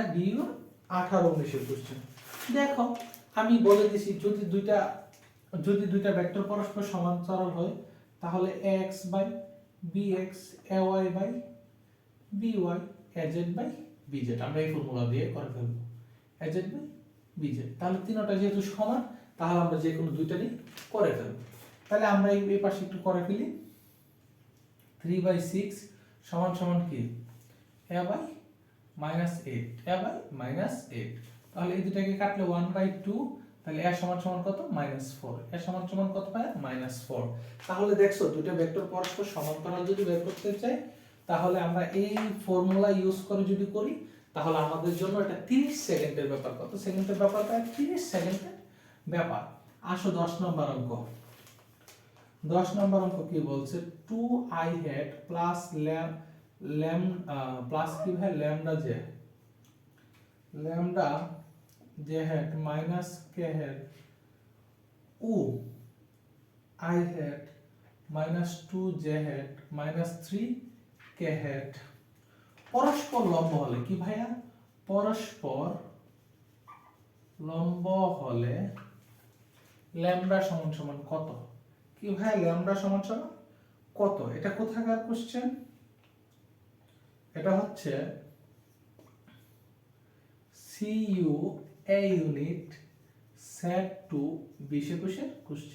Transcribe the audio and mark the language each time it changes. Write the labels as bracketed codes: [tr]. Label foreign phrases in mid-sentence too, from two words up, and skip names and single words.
[bn] ডিইউর 18-19 এর কোশ্চেন। দেখো আমি বলে দিছি যদি দুইটা ভেক্টর পরস্পর সমান্তরাল হয় তাহলে ax বাই bx ay বাই by az বাই bz আমরা এই ফর্মুলা দিয়ে করে ফেলব। az বাই bz তাহলে তিনটা যেহেতু সমান তাহলে আমরা যে কোনো দুইটারই করে ফেলব। তাহলে আমরা এই পাশে একটু করে ফেলি। 3/6 সমান সমান কি? a বাই -8 a বাই -8। তাহলে এই দুটাকে কাটলে 1/2। তাহলে a সমান সমান কত? -4। a সমান সমান কত পায়? -4। তাহলে দেখছো দুটো ভেক্টর পরস্পর সমান্তরাল যদি বের করতে চাই তাহলে আমরা এই [en] formula use [bn] করে যদি করি তাহলে আমাদের জন্য এটা 30 সেকেন্ডের ব্যাপার। কত সেকেন্ডের ব্যাপার? 30 সেকেন্ডের ব্যাপার। আসো 10 নম্বর অঙ্ক। 10 নম্বর অঙ্ক কি বলছে? [en] 2i hat plus [bn] প্লাস কি ভাই? [en] lambda j hat minus k hat i hat minus 2j hat minus 3k hat [bn] পরস্পর লম্ব হলে কি ভাইয়া? পরস্পর লম্ব হলে ল্যামডা সমান সমান কত? কি ভাই ল্যামডা সমান সমান কত? এটা কোথাকার কোশ্চেন? এটা হচ্ছে CU A [en] unit set two [bn] 20-21 এর কোশ্চেন।